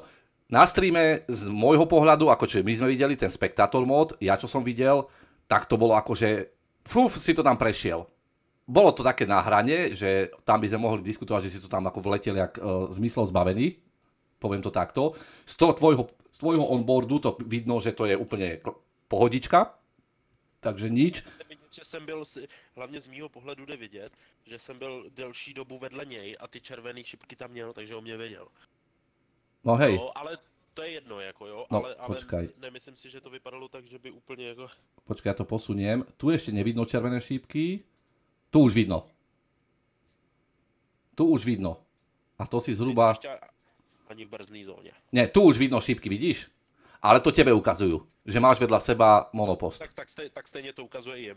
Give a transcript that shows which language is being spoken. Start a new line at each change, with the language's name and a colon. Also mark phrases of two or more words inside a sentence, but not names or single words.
Slovak: Na streame z môjho pohľadu, akože my sme videli ten Spectator mod, ja čo som videl, tak to bolo akože, si to tam prešiel. Bolo to také na hrane, že tam by sme mohli diskutovať, že si to tam ako vletel jak zmyslov zbavený, poviem to takto. Z tvojho onboardu to vidno, že to je úplne pohodička, takže nič.
Czech: Že jsem byl, hlavně z mýho pohledu jde vidět, že jsem byl delší dobu vedle něj a ty červený šipky tam měl, takže on mě věděl.
Slovak: No hej.
Czech: No, ale to je jedno, jako jo, no, ale
Slovak: počkaj.
Czech: Nemyslím si, že to vypadalo tak, že by úplně jako...
Slovak: Počkaj, ja to posuniem. Tu ešte nevidno červené šípky. Tu už vidno. A to si zhruba... Ani v brzdnej zóne. Nie, tu už vidno šípky, vidíš? Ale to tebe ukazujú, že máš vedľa seba monopost.
Czech: Tak stejne to ukazuje jemu.